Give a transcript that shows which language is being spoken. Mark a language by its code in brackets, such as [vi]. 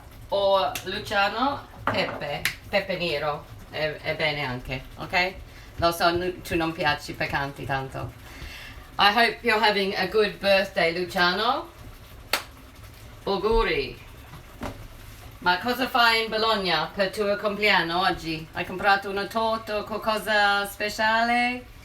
[it] Or Luciano, pepe nero, è bene anche, ok? Lo so, tu non piaci piccanti tanto. [en] I hope you're having a good birthday, Luciano. [it] Auguri. Ma cosa fai in Bologna per il tuo compleanno oggi? Hai comprato una torta o qualcosa speciale?